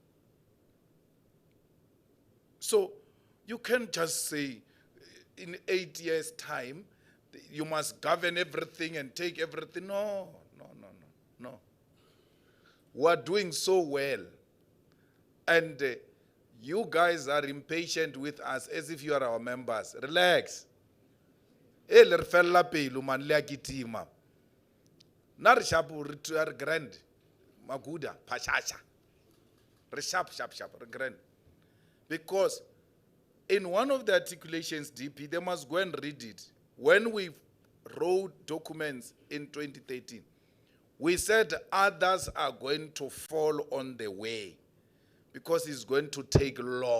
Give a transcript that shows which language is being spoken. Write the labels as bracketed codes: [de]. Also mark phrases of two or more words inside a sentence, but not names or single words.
[en] So you can't just say in 8 years' time you must govern everything and take everything. No. We're doing so well. And you guys are impatient with us as if you are our members. Relax. [st] Le re fella pelo man le a kitima. Na re sharp re grand. Maguda, pashasha. Re sharp, re grand. [en] Because in one of the articulations, DP, they must go and read it. When we wrote documents in 2013, we said others are going to fall on the way. because it's going to take long.